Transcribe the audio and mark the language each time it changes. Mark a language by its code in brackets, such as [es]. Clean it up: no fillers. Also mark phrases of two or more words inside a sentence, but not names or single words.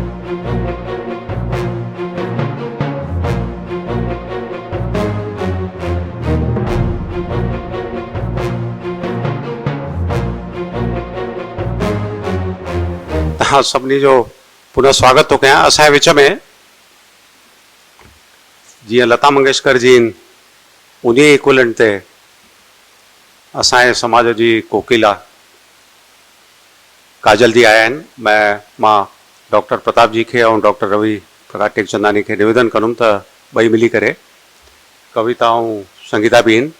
[sd] हाँ सभी जो पुनः स्वागत तो कयां असांजे विच में जीअं लता मंगेशकर जी उन इक्वलेंट ते असांजे समाज जी कोकिला काजल जी आया आहिनि। मां डॉक्टर प्रताप जी के और डॉक्टर रवि प्रकाश टेकचंदानी के निवेदन करूँ तो बई मिली करे कविता और संगीता भी आहिनि।